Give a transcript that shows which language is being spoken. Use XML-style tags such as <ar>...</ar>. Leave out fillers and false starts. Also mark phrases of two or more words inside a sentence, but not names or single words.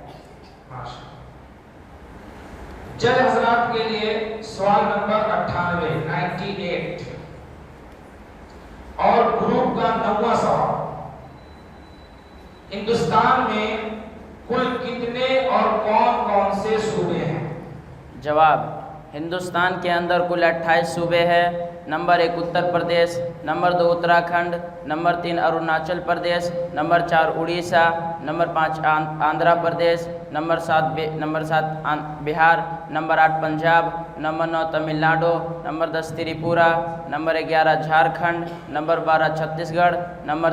<ur>جج حضرات کے لیے سوال نمبر 98 اور گروپ کا 9واں سوال. ہندوستان میں کل کتنے اور کون کون سے صوبے ہیں؟ جواب: ہندوستان کے اندر کل 28 صوبے ہیں. نمبر 1 اتر پردیش، نمبر 2 اتراکھنڈ، نمبر 3 اروناچل پردیش، نمبر 4 اڑیسہ، نمبر 5 آندھرا پردیش، نمبر 7 بہار، نمبر 8 پنجاب، نمبر 9 تمل ناڈو، نمبر 10 تریپورہ، نمبر 11 جھارکھنڈ، نمبر 12 چھتیس گڑھ، نمبر</ur>